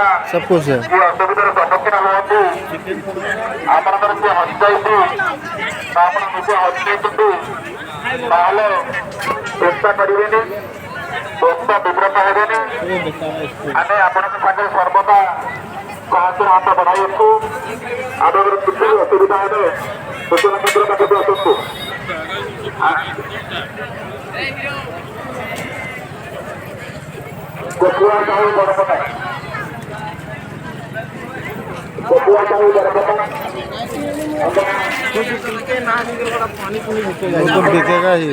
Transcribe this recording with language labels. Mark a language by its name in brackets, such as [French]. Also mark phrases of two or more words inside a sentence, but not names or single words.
[Hindi] सब कुछ है। [Odia] କି ଅସୁବିଧାର ସମ୍ମୁଖୀନ ହୁଅନ୍ତି, ଆପଣଙ୍କର କିଏ ହଜିଯାଇଛି ବା ଆପଣ ନିଜେ ହଜିଯାଇଛନ୍ତି, ତାହେଲେ ଚିନ୍ତା କରିବେନି, ବ୍ୟସ୍ତ ବିବ୍ରତ ହେବେନି। [Hindi] ये बेचारा इसको [Odia] ଆମେ ଆପଣଙ୍କ ସାଙ୍ଗରେ ସର୍ବଦା ସାହାଯ୍ୟର ହାତ ବଢ଼ାଇଅଛୁ। ଆପଣଙ୍କର କିଛି ବି ଅସୁବିଧା ହେଲେ ସୂଚନା କେନ୍ଦ୍ର ପାଖକୁ ଆସନ୍ତୁ। ଗୋକୁଆ ସାହୁ ବରପଟା, ଗୋକୁଆ ସାହୁ ବରପଟା। [Hindi] कुछ पीते ना पीते बड़ा पानी पूरी बिकेगा। वो तो बिकेगा ही।